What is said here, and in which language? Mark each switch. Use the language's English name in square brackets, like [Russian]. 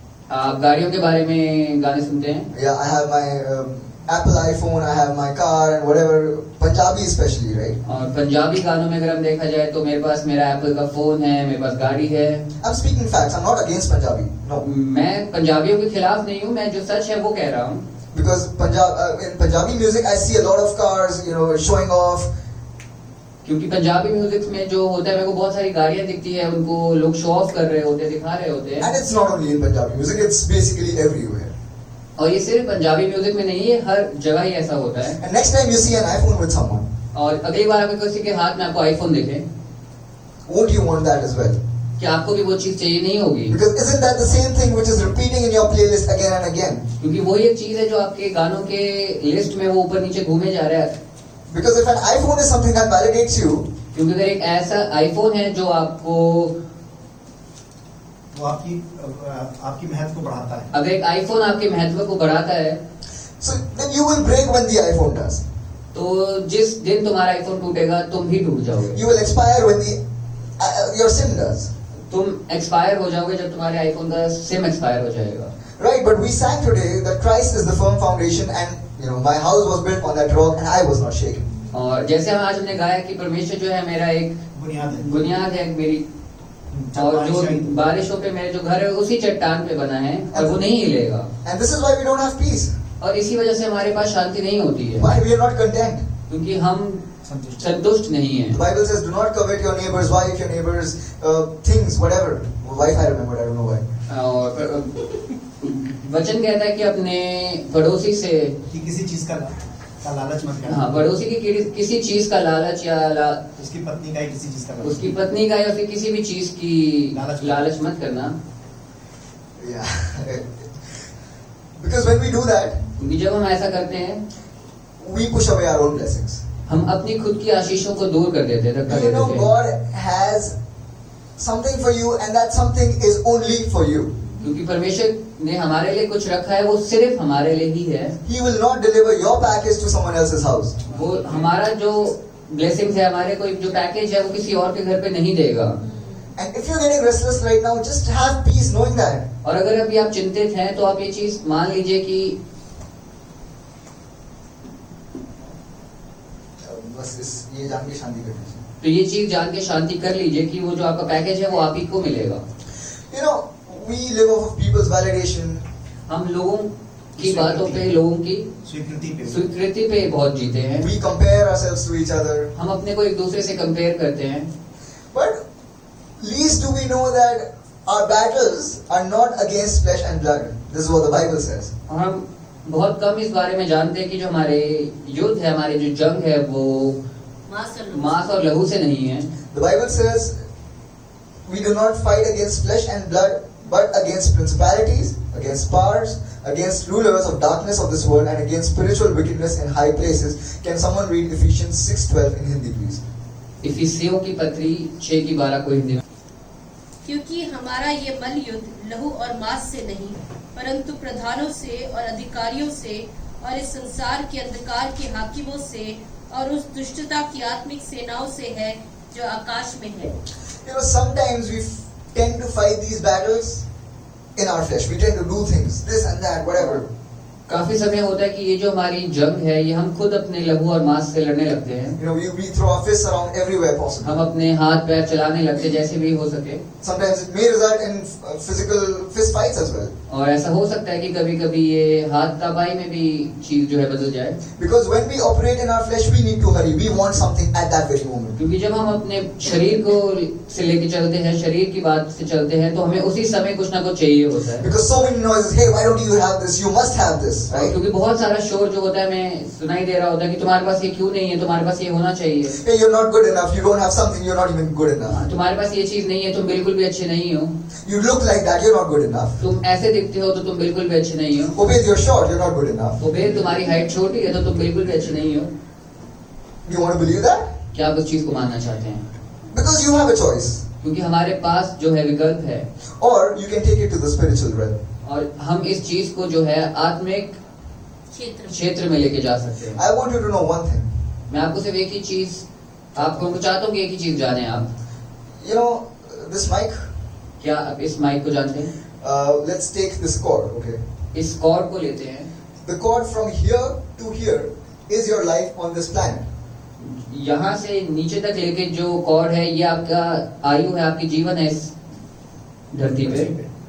[Hindi] आप गाड़ियों के बारे में गाने सुनते हैं? [English] Yeah, I have my Apple iPhone, I have my car and whatever. Punjabi especially, right? [Hindi] और पंजाबी गानों में अगर हम देखा जाए तो मेरे पास मेरा एप्पल का फोन है, मेरे पास गाड़ी है। [English] I'm speaking facts. I'm not against Punjabi. No. [Hindi] मैं पंजाबियों के खिलाफ नहीं हूँ, मैं जो सच है वो कह रहा हूँ। [English] Because in Punjabi music, I see a lot of cars, you know, showing off. [Hindi] क्योंकि पंजाबी म्यूजिक में जो होता है मेरे को बहुत सारी गाड़ियाँ दिखती है, उनको लोग शो ऑफ कर रहे होते हैं, दिखा रहे होते हैं। [English] And it's not only in Punjabi music; it's basically everywhere. [Hindi] और ये सिर्फ पंजाबी म्यूजिक में नहीं है, हर जगह ही ऐसा होता है। [English] And next time you see an iPhone with someone, [Hindi] और अगली बार अगर किसी के हाथ में आपको आईफोन दिखे, [English] won't you want that as well? [Hindi] क्या आपको भी वो चीज चाहिए नहीं होगी? [English] Because isn't that the same thing which is repeating in your playlist again and again? [Hindi] क्योंकि वो एक चीज है जो आपके गानों के लिस्ट में वो ऊपर नीचे घूमे जा रहा है। [English] Because if an iPhone is something that validates you, [Hindi] क्योंकि अगर एक ऐसा आईफोन है जो आपको वो आपकी महत्व को बढ़ाता है। अगर एक आईफोन आपके महत्व को बढ़ाता है, [English] so then you will break when the iPhone does. [Hindi] तो जिस दिन तुम्हारा आईफोन टूटेगा तुम भी टूट जाओगे। [English] You will expire when your SIM does. [Hindi] तुम एक्सपायर हो जाओगे जब तुम्हारे आईफोन का सिम एक्सपायर हो जाएगा। [English] Right, but we sang today that Christ is the firm foundation, and you know my house was built on that rock, and I was not shaken. [Hindi] और जैसे हम आज हमने गाया कि परमेश्वर जो है मेरा एक बुनियाद है मेरी, और जो बारिशों पे मेरे जो घर है उसी चट्टान पे बना है और वो नहीं हिलेगा। [English] And this is why we don't have peace. [Hindi] और इसी वजह से हमारे पास शांति नहीं होती है। [English] Why we are not content? [Hindi] क्योंकि हम संतुष्ट नहीं है। [English] The Bible says, "Do not covet your neighbor's wife, your neighbor's things, whatever." Wife, I remembered. I don't know why. [Hindi] और वचन कहता है कि अपने पड़ोसी से किसी चीज का लालच मत करना। हाँ, पड़ोसी की किसी चीज का लालच या उसकी पत्नी का किसी चीज का उसकी पत्नी का या फिर किसी भी चीज की लालच मत करना। [English] Yeah. Because when we do that, [Hindi] क्योंकि जब हम ऐसा करते हैं [English] we push away our own blessings. [Hindi] हम अपनी खुद की आशीषों को दूर कर देते हैं, धक्का [English] Do [Hindi] दे [English] you know [Hindi] देते हैं। [English] God has something for you, and that something is only for you. [Hindi] क्योंकि परमेश्वर ने हमारे लिए कुछ रखा है, वो सिर्फ हमारे लिए ही है। [English] He will not deliver your package to someone else's house. [Hindi] वो हमारा जो ब्लेसिंग्स है, हमारे कोई जो पैकेज है वो किसी और के घर पे नहीं देगा। [English] And if you're getting restless right now, just have peace knowing that. [Hindi] और अगर अभी आप चिंतित हैं तो आप ये चीज मान लीजिए कि बस ये जान के शांति कर लीजिए। तो ये चीज जान के शांति कर लीजिए कि वो जो आपका पैकेज है वो आप ही को मिलेगा। [English] You know, we live off of people's validation. [Hindi] हम लोगों की बातों पे, लोगों की स्वीकृति पे बहुत जीते हैं। [English] We compare ourselves to each other. [Hindi] हम अपने को एक दूसरे से कंपेयर करते हैं। [English] But least do we know that our battles are not against flesh and blood. This is what the Bible says. [Hindi] और हम बहुत कम इस बारे में जानते हैं कि जो हमारे युद्ध है, हमारी जो जंग है वो मांस और लहू से नहीं है। [English] The Bible says we do not fight against flesh and blood, but against principalities, against powers, against rulers of darkness of this world, and against spiritual wickedness in high places. Can someone read Ephesians 6:12 in Hindi, please? [Hindi] इफिसियों की पत्री 6:12 को हिंदी में। क्योंकि हमारा ये बल युद्ध लहू और मांस से नहीं, परंतु प्रधानों से और अधिकारियों से और इस संसार के अंधकार के हाकिमों से और उस दुष्टता की आत्मिक सेनाओं से है जो आकाश में है। [English] You know, sometimes we tend to fight these battles in our flesh. We tend to do things, this and that, whatever. [Hindi] काफी समय होता है कि ये जो हमारी जंग है ये हम खुद अपने लहू और मांस से लड़ने लगते हैं। [English] You know, we throw our fists around everywhere possible. [Hindi] हम अपने हाथ पैर चलाने लगते हैं जैसे भी हो सके। [English] Sometimes it may result in physical fist fights as well. [Hindi] और ऐसा हो सकता है कि कभी-कभी ये हाथ तापाई में भी चीज जो है बदल जाए। [English] Because when we operate in our flesh, we need to hurry. We want something at that very moment. [Hindi] क्योंकि जब हम अपने शरीर को से लेके चलते हैं, शरीर की बात से चलते हैं, तो हमें उसी समय कुछ ना कुछ चाहिए होता है। [English] Because so many noises, hey, why don't you have this? You must have this, right? [Hindi] क्योंकि बहुत सारा शोर जो होता है हमें सुनाई दे रहा होता है कि तुम्हारे पास ये क्यों नहीं है, तुम्हारे पास ये होना चाहिए। [English] Hey, you're not good enough. You don't have something. You're not even good enough. [Hindi] तुम्हारे पास ये चीज नहीं है, तुम बिल्कुल भी अच्छे नहीं हो। [English] You look like that. You're not good enough. [Hindi] तुम ऐसे दिखते हो तो तुम बिल्कुल भी अच्छे नहीं हो। [English] Obey, you're short. You're not good enough. [Hindi] Ubed तुम्हारी हाइट छोटी है तो तुम बिल्कुल भी अच्छे नहीं हो। [English] You want to believe that? [Hindi] क्या आप उस चीज को मानना चाहते हैं? [English] Because you have a choice. [Hindi] क्योंकि हमारे पास जो है विकल्प है, [English] Or you can take it to the spiritual realm. [Hindi] और हम इस चीज को जो है आत्मिक क्षेत्र में लेके जा सकते हैं। [English] I want you to know one thing. [Hindi] मैं आपको सिर्फ एक ही चीज आपको चाहता हूँ कि एक ही चीज जाने आप। [English] You know, this mic, [Hindi] क्या आप इस माइक को जानते हैं? [English] let's take this cord, okay? [Hindi] इस कॉर्ड को लेते हैं। [English] The cord from here to here is your life on this planet. [Hindi] यहाँ से नीचे तक लेके जो कॉर्ड है ये आपका आयु है, आपकी जीवन है इस धरती पे।